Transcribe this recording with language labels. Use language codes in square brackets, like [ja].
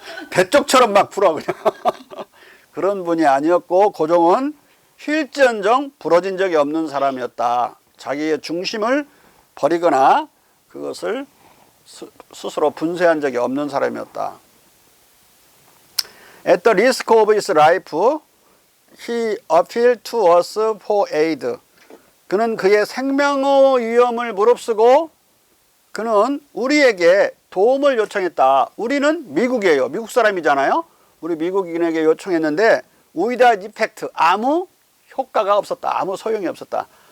[ko] 대쪽처럼 막 불어 그냥. 그런 분이 아니었고 고종은 휠지언정 부러진 적이 없는 사람이었다. 자기의 중심을 버리거나 그것을 스스로 분쇄한 적이 없는 사람이었다. [en] At the risk of his life, he appealed to us for aid. [ko] 그는 그의 생명의 위험을 무릅쓰고 그는 우리에게 도움을 요청했다. 우리는 미국이에요. 미국 사람이잖아요. 우리 미국인에게 요청했는데 [en] without effect, [ko] 아무 효과가 없었다. 아무 소용이 없었다.